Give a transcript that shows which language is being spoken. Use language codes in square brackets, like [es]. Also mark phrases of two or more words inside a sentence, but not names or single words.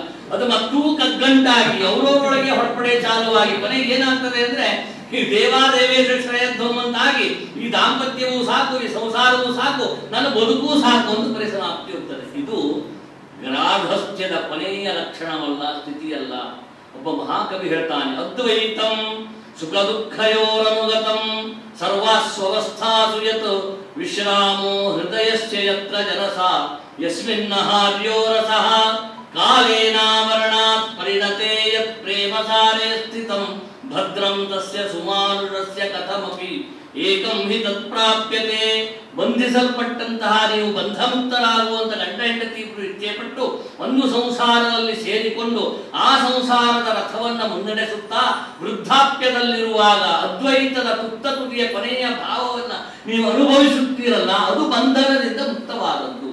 [kn] ಅದು ಮತ್ತೂ ಕಗ್ಗಂಟಾಗಿ ಅವರವರೊಳಗೆ ಹೊರಪಡೆ ಚಾಲುವಾಗಿ ಕೊನೆಗೆ ಏನಾಗ್ತದೆ ಅಂದ್ರೆ, ಈ ದೇವಾದೇವೇಶ ಶ್ರೇಯಧ್ವಮಂತಾಗಿ ಈ ದಾಂಪತ್ಯವೂ ಸಾಕು, ಈ ಸಂಸಾರವೂ ಸಾಕು, ನನ್ನ ಬದುಕೂ ಸಾಕು ಅಂತ ಪರಿಸಮಾಪ್ತಿ ಹೋಗ್ತದೆ. ಇದು ಗ್ರಾಧಸ್ಥ್ಯದ ಕೊನೆಯ ಲಕ್ಷಣವಲ್ಲ, ಸ್ಥಿತಿಯಲ್ಲ. ಒಬ್ಬ ಮಹಾಕವಿ ಹೇಳ್ತಾನೆ, [sa] अद्वैतं सुख दुःखयोरनुगतं सर्वास्वस्थासु यत् विश्रामो हृदयस्य यत्र जनसा यस्मिन्नहार्यो रसः कालेनावरणात् परिणते यत् प्रेमसारे स्थितं भद्रं तस्य सुमानुरस्य कथमपि एकं हि तत्प्राप्यते. [kn] ಬಂಧಿಸಲ್ಪಟ್ಟಂತಹ ನೀವು ಬಂಧಮುಕ್ತರಾಗುವಂತ ಗಂಡ ಹೆಂಡತಿ ಇಬ್ಬರು ಇಚ್ಛೆಪಟ್ಟು ಒಂದು ಸಂಸಾರದಲ್ಲಿ ಸೇರಿಕೊಂಡು ಆ ಸಂಸಾರದ ರಥವನ್ನ ಮುನ್ನಡೆಸುತ್ತಾ ವೃದ್ಧಾಪ್ಯದಲ್ಲಿರುವಾಗ ಅದ್ವೈತದ ತುತ್ತತುದಿಯ ಕೊನೆಯ ಭಾವವನ್ನ ನೀವು ಅನುಭವಿಸುತ್ತೀರಲ್ಲ, ಅದು ಬಂಧನದಿಂದ ಮುಕ್ತವಾದದ್ದು.